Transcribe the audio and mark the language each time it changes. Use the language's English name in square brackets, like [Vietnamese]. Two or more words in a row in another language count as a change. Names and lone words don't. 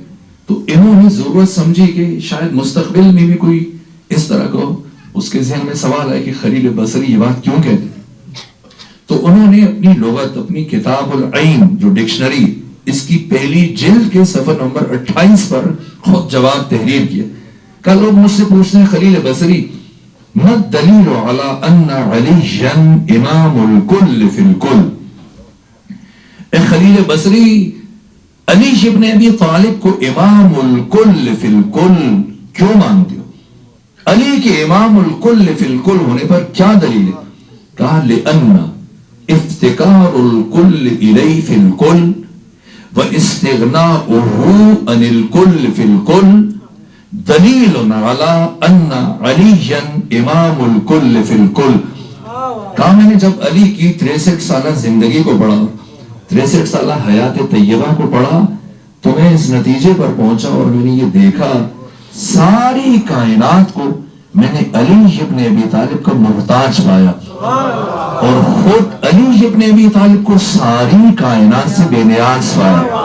[Urdu] تو انہوں نے ضرورت سمجھی کہ شاید مستقبل میں بھی کوئی اس طرح کو اس کے ذہن میں سوال ہے کہ خلیل بصری یہ بات کیوں کہتے ہیں. تو انہوں نے اپنی لغت، اپنی کتاب العین جو ڈکشنری، اس کی پہلی جلد کے صفحہ نمبر 28 پر خود جواب تحریر کیا. کل لوگ مجھ سے پوچھتے ہیں خلیل بصری [Arabic] ما الدلیل علی ان علی امام الکل فی الکل. [Urdu] اے خلیل بصری، علی ابن ابی طالب کو [Arabic] امام الکل فی الکل [Urdu] کیوں مانتے ہو؟ علی کے [Arabic] امام الکل فی الکل [Urdu] ہونے پر کیا دلیل ہے؟ [Arabic] کہا لأن افتقار الکل الیہ فی الکل و استغناؤہ عن الکل فی الکل دلیل علی ان علی امام الکل فی الکل. [Urdu] کہا میں نے جب علی کی 63 سالہ زندگی کو پڑھا، 63 سالہ حیات طیبہ کو پڑھا، تو میں اس نتیجے پر پہنچا اور میں نے یہ دیکھا ساری کائنات کو میں نے علی ابن ابی طالب کا محتاج پایا، اور خود علی ابن ابی طالب کو ساری کائنات سے بے نیاز پایا.